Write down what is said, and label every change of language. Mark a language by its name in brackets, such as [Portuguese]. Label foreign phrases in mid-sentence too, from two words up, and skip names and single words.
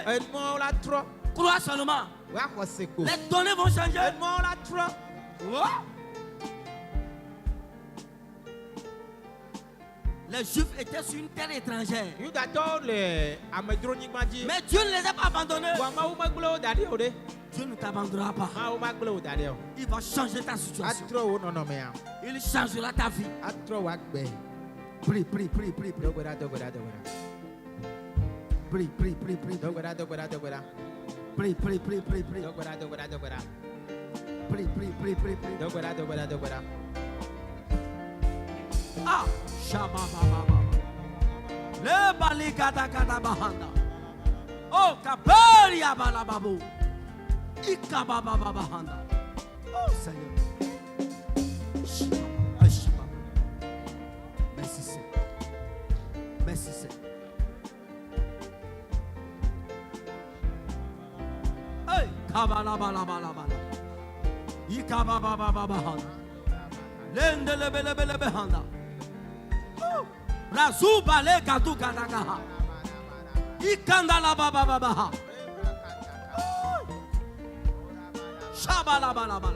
[Ewe] Enuawo la trɔ. [French] Crois seulement. [Ewe] Woaxɔ se ko. [French] Les données vont changer. [Ewe] Enuawo la trɔ. [French] Ouais. Les Juifs étaient sur une terre étrangère. [Ewe] Yudatɔwo le amedzronyigba dzi. [French] Mais Dieu ne les a pas abandonnés. [Ewe] Wa Mawu megble wo da ɖi o ɖe. [French] Dieu ne t'abandonnera pas. [Ewe] Mawu magble wo da ɖi o. [French] Il va changer ta situation. [Ewe] Atrɔ wo nɔnɔmea. [French] Il changera ta vie. [Ewe] Atrɔ wo agbe. [French] Prie, prie, prie, prie, prie. [Ewe] Dogoɖa dogoɖa dogoɖa. [French] Prie, prie, prie, prie. [Ewe] Dogoɖa dogoɖa dogoɖa. [French] Prie, prie, prie, prie, prie. [Ewe] Dogbada, dogbada, dogbada. [French] Prie, prie, prie, prie, prie. [Ewe] Dogbada, dogbada, dogbada. Ah, Shabababa. Le bali kata kata bahanda. Oh, kabari abalababu. Ikabababa bahanda. [French] Oh, Seigneur. Ashima. Merci, Seigneur. Merci, Seigneur. Hey, kabalabalabalabala. Ikabababa bahanda. Lendelebelebele bahanda. Razuba le katu katakaha. Ikandala baba baba. Shabala bala bala.